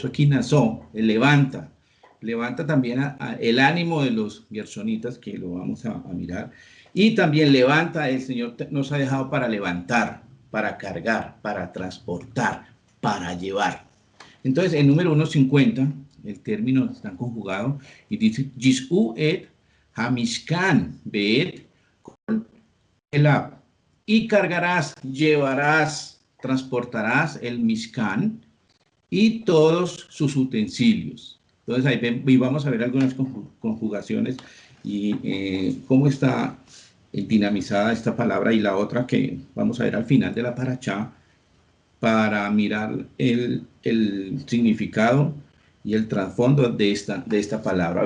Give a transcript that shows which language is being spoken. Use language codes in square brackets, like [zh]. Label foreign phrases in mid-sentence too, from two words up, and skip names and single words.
[es] Por eso aquí Nazó, el levanta. levanta también el ánimo de los gersonitas, que lo vamos a mirar, y también levanta, el Señor nos ha dejado para levantar, para cargar, para transportar, para llevar. Entonces, el número 150, el término está conjugado y dice, [he] ישאו את המשכן ואת כל כליו. [es] Y cargarás, llevarás, transportarás el mishkan y todos sus utensilios. Entonces, ahí vamos a ver algunas conjugaciones y cómo está dinamizada esta palabra, y la otra que vamos a ver al final de la parashá, para mirar el significado y el trasfondo de esta palabra.